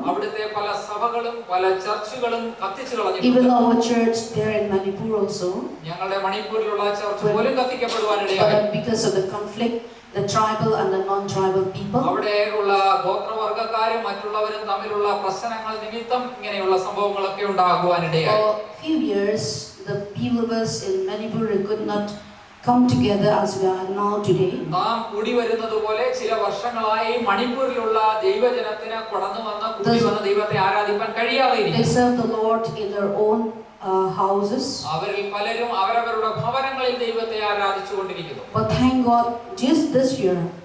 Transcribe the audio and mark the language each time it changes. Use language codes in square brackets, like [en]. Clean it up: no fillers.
[ml] അവിടുത്തെ പല സഭകളും പല ചർച്ചുകളും കത്തിച്ചു [en] Even [ml] കളഞ്ഞിട്ടുണ്ട്. [en] our church there in Manipur also. [ml] ഞങ്ങളുടെ മണിപ്പൂരിലുള്ള ചർച്ച് പോലും കത്തിക്കപ്പെടുവാനിടയായി. [en] But because of the conflict, the tribal and the non-tribal people. [ml] അവിടെയുള്ള ഗോത്രവർഗ്ഗക്കാരും മറ്റുള്ളവരും തമ്മിലുള്ള പ്രശ്നങ്ങൾ നിമിത്തം ഇങ്ങനെയുള്ള സംഭവങ്ങളൊക്കെ ഉണ്ടാകുവാനിടയായി. [en] For a few years, the believers in Manipur could not come together as we are now today. [ml] നാം കൂടി വരുന്നത് പോലെ ചില വർഷങ്ങളായി മണിപ്പൂരിലുള്ള ദൈവജനത്തിന് കടന്നു വന്ന് കൂടി വന്ന ദൈവത്തെ ആരാധിക്കാൻ കഴിയാതെ [en] They serve the Lord in their own houses. [ml] അവരിൽ പലരും അവരവരുടെ ഭവനങ്ങളിൽ ദൈവത്തെ ആരാധിച്ചുകൊണ്ടിരിക്കുന്നു. [en] But thank God, just this year,